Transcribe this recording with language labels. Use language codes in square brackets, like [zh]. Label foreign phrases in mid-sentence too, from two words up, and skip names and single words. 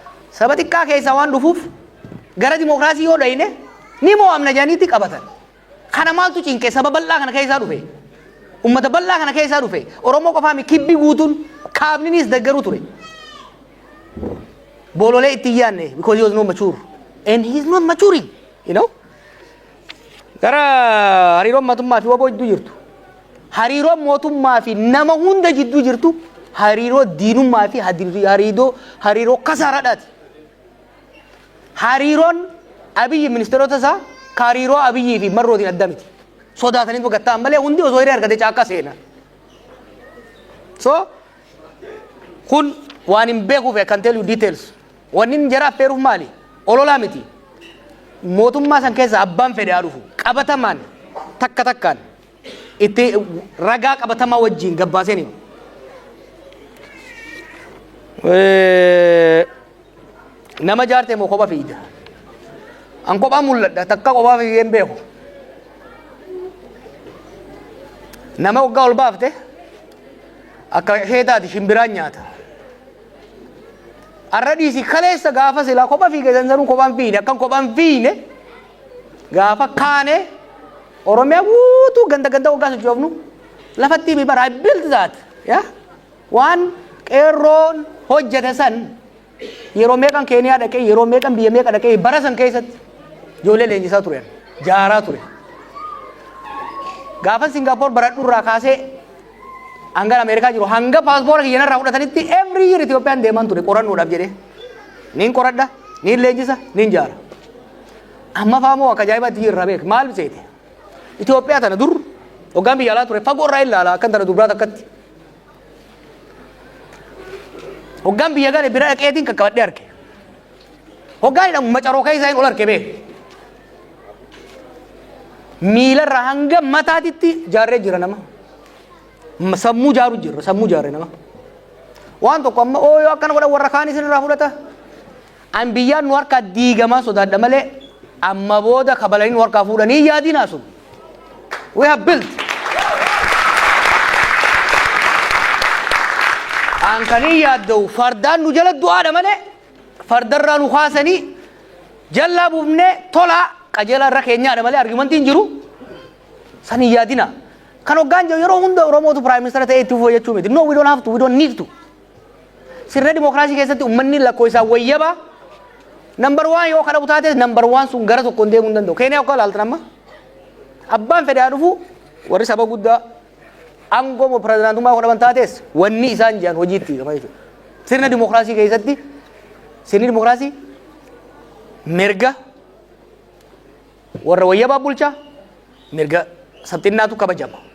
[om] Saba xiqqaa keessaa waan dhufuuf gara dimookiraasii yoo dhayne ni mo'amna jedhaniiti qabatan. Kana maaltu cinqe? Saba bal'aa kana keessaa dhufe. Ummata bal'aa kana keessaa dhufe. Oromoo qofaa mi kibbi guutuun kaabniniis deggaruu ture. Bololee itti hin yaadne, [en] because he was not mature. And he is not maturing, you know. [om] Gara hariiroon mootummaa fi waboo jidduu jirtu. Hariiroon mootummaa fi nama hunda jidduu jirtu hariiroo diinummaa fi hadi-, hariiroo, hariiroo kasaaraadhaati. Hariiroon Abiyyi ministeerota isaa ka hariiroo Abiyyii fi Marrootiin adda miti. Sodaataniitu gattaan malee hundi osoo hiree argate caakka seena. So, kun waan hin beekuuf, [en] I can tell you details. [om] Wanni hin jara affeeruuf maali? Ololaa miti. Mootummaa san keessa abbaan fedhe haa dhufu. Qabatamaan, takka takkaan itti ragaa qabatamaa wajjin gabbaaseen himu. Ee, nama jaarte moo kopha fiida? An kophaa mul'adha, takka kophaa fiigee hin beeku. Nama waggaa ol baafte, akka heetaati shimbiraan nyaata. Arra dhiisi kaleessa gaafa silaa kopha fiige sansanuu kophaan fiine, akkan kophaan fiine gaafa kaane Oromiyaa guutuu ganda ganda waggaa sochoofnu lafatti himi bara, [en] I built that, yeah? [om] Waan qeerroon hojjete san yeroo meeqan Keeniyaa dhaqee, yeroo meeqan biyya meeqa dhaqee, bara san keessatti ijoollee leenjisaa turen, jaaraa ture. Gaafa Singapore baradhu irraa kaasee hanga Ameerikaa jiru, hanga paaspoora kiyya narraa fudhatanitti [en] every year [om] Itoophiyaan deeman ture qorannoodhaaf jedhee. Nin qoradha, nin leenjisa, nin jaara. Amma faa moo akka ajaa'ibaatti jirra beek, maal seete? Itoophiyaa tana dur hoggaan biyya alaa ture, fagoo irraa ilaala, akkan tana dubraa takkatti. Hoggaan biyya gale bira dhaqeetiin kakkabadhee arge. Hoggaan hidhamu macaroo keessa hin ol arge beek. Miila irraa hanga mataatitti jaarree jira nama. M-, sammuu jaaru jirra, sammuu jaarree nama. Waan tokko amma, "Oo, yoo akkana godhan warra kaan isin irraa fudhata." An biyyaan nu harkaa diigamaa sodaadha malee, amma booda kabalanii nu harkaa fuudhanii yaadinaa sun. [en] We have built. [om] An kan hin yaadda'u, fardaan nu jala du'aadha malee, fardarraa nu kaasanii, jallaa buufnee tola qajeelaa irra keenyaadha malee, argumentiin jiru. San hin yaadina. Kan hoggaan jiru yeroo hunda Oromootu [en] Prime Minister [om] ta'ee itti fufuu jechuu miti. [en] No, we don't have to, we don't need to. [om] Sirna dimookiraasii keessatti uummanni lakkoo isaa wayyaba. [en] Number one [om] yoo kadhabu taate, [en] number one sun gara tokkoon deemuu hin danda'u. Keeniyaa akka ilaaltan amma. Abbaan fedhe haa dhufu, warri saba guddaa aangoo moo pirezidaantummaa yoo kadhaban taates, wanni isaan jiran hojii itti hiikama jechuudha. Sirna dimookiraasii keessatti, sirni dimookiraasii mirga warra wayyabaa bulchaa, mirga sabxinnaatu kabajama.